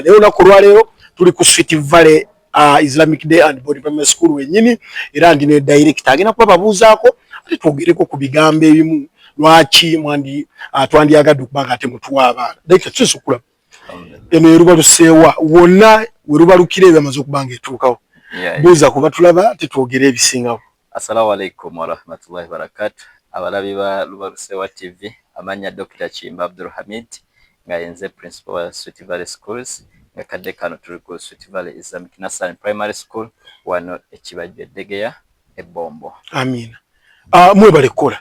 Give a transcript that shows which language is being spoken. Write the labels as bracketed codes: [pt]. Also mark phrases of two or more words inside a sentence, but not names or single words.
[lg] Naye olunaku olwaleero tuli ku Sweet Valley Islamic Day and Boarding Primary School wennyini era ndi ne director agenda kuba babuuzaako ate twogereko ku bigambo ebimu lwaki twandiyagadde okuba nga ate mutuwa abaana. Director tusobola okulaba eno erubaluseewa wonna we rubalukira ebyamaze okuba nga etuukawo buuza kuba tulaba tetwogera ebisingawo. [ar] السلام عليكم ورحمة الله وبركاته. [lg] Abalabi ba Lubalusewa TV amanya Dr. Kiyimba Abdul Hamid nga yenze principal wa Sweet Valley Schools nga kadde kano tuli ku Sweet Valley Islamic Nursery Primary School wano Ekibajjwe Ddegeya Ebombo. Amina. Mwebale kola.